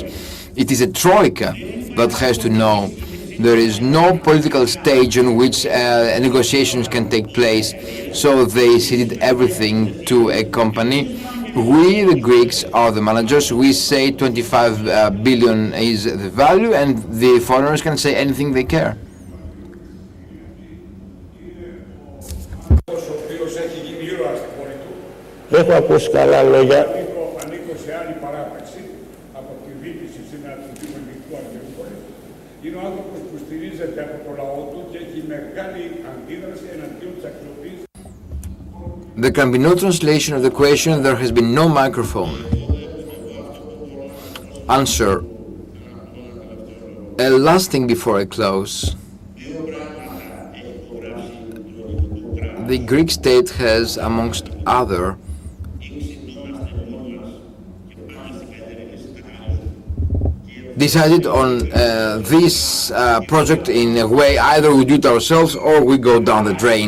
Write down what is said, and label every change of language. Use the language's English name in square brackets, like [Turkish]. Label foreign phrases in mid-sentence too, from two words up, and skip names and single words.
[English] It is a troika that has to know. There is no political stage on which negotiations can take place, so they ceded everything to a company. We, the Greeks, are the managers. We say 25 billion is the value, and the foreigners can say anything they care. [Greek] Έχω ακούσει καλά λόγια. Ανήκω σε άλλη παράταξη από τη διοίκηση σήμερα του Δήμου Ελληνικού Αργυρούπολη. Είναι ο άνθρωπος που στηρίζεται από το λαό του και έχει μεγάλη αντίδραση εναντίον της αξιοποίησης. [English] There can be no translation of the question. There has been no microphone. Answer. A last thing before I close. The Greek state has, amongst other, decided on this project in a way either we do it ourselves or we go down the drain.